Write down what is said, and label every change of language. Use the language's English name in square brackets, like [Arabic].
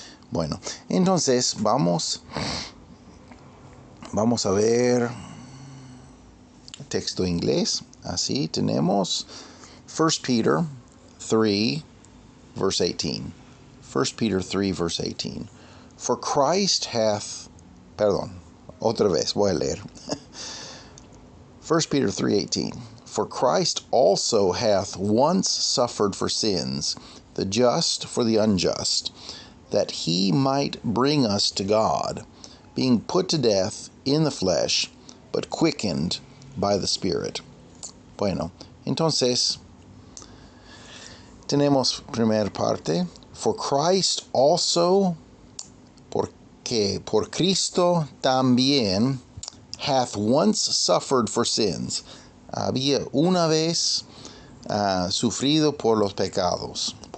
[Spanish] Bueno, entonces vamos a ver el texto inglés. Así tenemos [English] 1 Peter 3, verse 18. 1 Peter 3, verse 18. For Christ hath, [Spanish] otra vez, voy a leer. [English] 1 Peter 3:18. For Christ also hath once suffered for sins, the just for the unjust, that he might bring us to God, being put to death in the flesh, but quickened by the Spirit. [Spanish] Bueno, entonces, tenemos primera parte. [English] For Christ also, [Spanish] porque por Cristo también, [English] hath once suffered for sins. [Spanish] Había una vez sufrido por pecados.